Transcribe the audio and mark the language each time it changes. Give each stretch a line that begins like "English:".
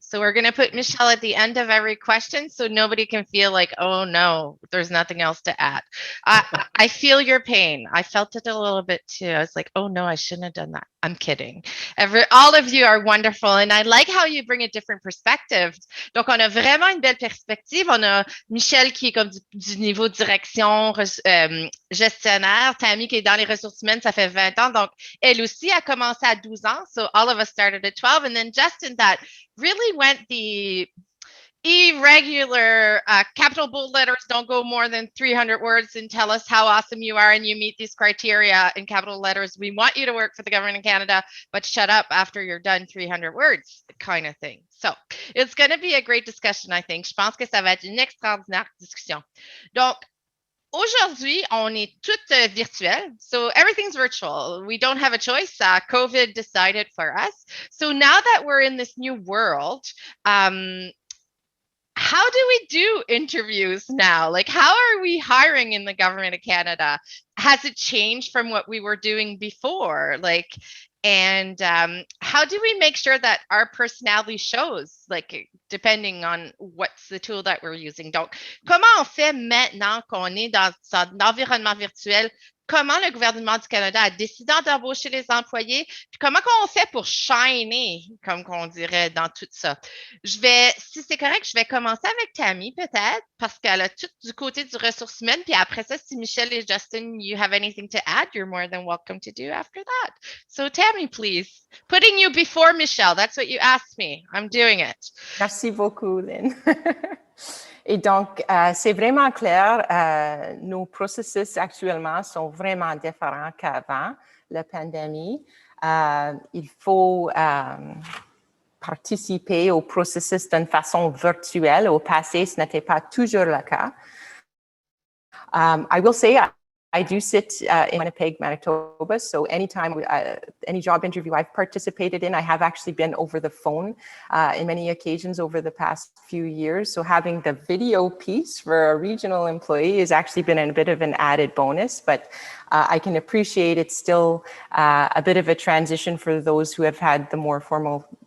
English: So we're going to put Michelle at the end of every question so nobody can feel like, oh, no, there's nothing else to add. I feel your pain. I felt it a little bit too. I was like, oh, no, I shouldn't have done that. I'm kidding. All of you are wonderful. And I like how you bring a different perspective.
French: Donc, on a vraiment une belle perspective. On a Michelle qui est comme du niveau direction, gestionnaire. Tammy qui est dans les ressources humaines, ça fait 20 ans. Donc, elle aussi a commencé à 12 ans.
English: So all of us started at 12. And then Justin, that really went the irregular capital bold letters don't go more than 300 words and tell us how awesome you are and you meet these criteria in capital letters. We want you to work for the government of Canada, but shut up after you're done 300 words kind of thing. So it's going to be a great discussion, I think.
French: Je pense que ça va être une extraordinaire discussion. Donc, aujourd'hui, on est toutes virtuelles.
English: So everything's virtual. We don't have a choice. COVID decided for us. So now that we're in this new world, how do we do interviews now? Like, how are we hiring in the government of Canada? Has it changed from what we were doing before? And how do we make sure that our personality shows, depending on what's the tool that we're using?
French: Donc, comment on fait maintenant qu'on est dans un environnement virtuel? Comment le gouvernement du Canada a décidé d'embaucher les employés? Puis comment on fait pour shiner, comme on dirait, dans tout ça? Si c'est correct, je vais commencer avec Tammy, peut-être, parce qu'elle a tout du côté du ressources humaines. Puis après ça, si
English: Michelle et Justin, you have anything to add, you're more than welcome to do after that. So Tammy, please. Putting you before Michelle, that's what you asked me. I'm doing it.
French: Merci beaucoup, Lynn. Et donc, c'est vraiment clair, nos processus actuellement sont vraiment différents qu'avant la pandémie. Il faut participer au processus d'une façon virtuelle. Au passé, ce n'était pas toujours le cas.
English: I will say, I do sit in Winnipeg, Manitoba, so anytime, any job interview I've participated in, I have actually been over the phone in many occasions over the past few years. So having the video piece for a regional employee has actually been a bit of an added bonus, but I can appreciate it's still a bit of a transition for those who have had the more formal